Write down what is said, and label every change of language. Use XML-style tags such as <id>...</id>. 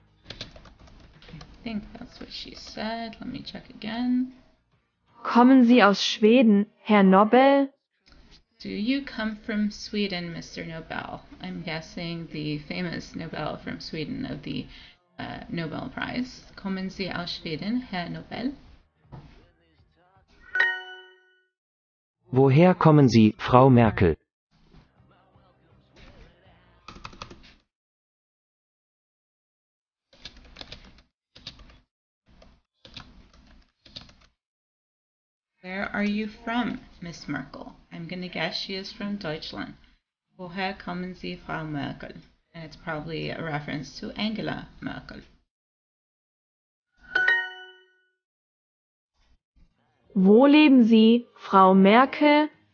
<en>I think that's what she said. Let me check again.</en> <de>Kommen Sie aus Schweden, Herr Nobel?</de> <en>Do you come from Sweden, Mr. Nobel? I'm guessing the famous Nobel from Sweden of the Nobel Prize.</en> <de>Kommen Sie aus Schweden, Herr Nobel? Woher kommen Sie, Frau Merkel?</de> <en>Where are you from, Miss Merkel? I'm going to guess she is from Deutschland.</en> <de>Woher kommen Sie, Frau Merkel?</de> <en>And it's probably a reference to Angela Merkel.</en> <de>Wo leben Sie, Frau Merkel?</de>